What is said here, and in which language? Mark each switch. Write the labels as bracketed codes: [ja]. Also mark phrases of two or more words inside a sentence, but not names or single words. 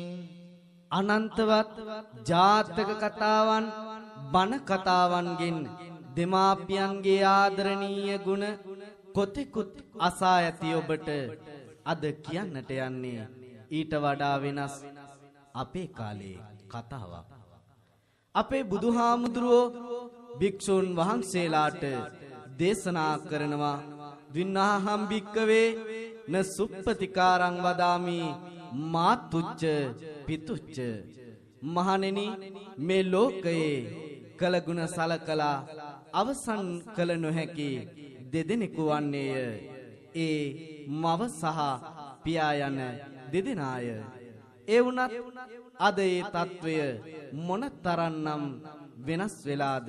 [si] අනන්තවත් ජාතක කතාවන් බණ කතාවන්ගෙන් දෙමාපියන්ගේ ආදරණීය ගුණ කොතෙකුත් අසා ඇති ඔබට අද කියන්නට යන්නේ ඊට වඩා වෙනස් අපේ කාලේ කතාවක්. අපේ බුදුහාමුදුරුවෝ භික්ෂූන් වහන්සේලාට දේශනා කරනවා [pi] වින්නාහම් භික්කවේ න සුප්පතිකාරං වදාමි මාතුච්ච පිතුච්ච. [si] මහණෙනි මේ ලෝකයේ කළගුණ සලකලා අවසන් කළ නොහැකි දෙදෙනෙකු වන්නේය. ඒ මව සහ පියා යන දෙදෙනාය. ඒ වුණත් අද ඒ తත්වය මොනතරම්නම් වෙනස් වෙලාද?